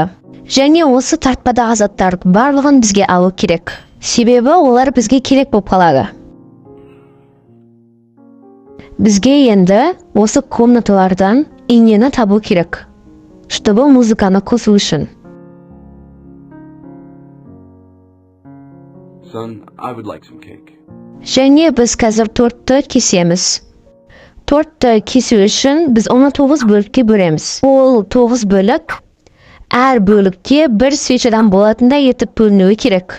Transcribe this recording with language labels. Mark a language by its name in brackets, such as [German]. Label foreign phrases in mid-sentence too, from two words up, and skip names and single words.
[Kazakh] Және осы тартпадағы заттардың барлығын бізге алу керек. Себебі олар бізге керек болып қалады. Бізге енді осы комнаталардан инені табу керек, чтобы музыканы қосу үшін. [English] Son, I would like some cake. [Kazakh] Және біз қазір тортты кесеміз. Тортты кесу үшін біз оны 9 бөлікке бөлеміз. Ол 9 бөлік, әр бөлікте бір свечадан болатындай етіп бөлінуі керек.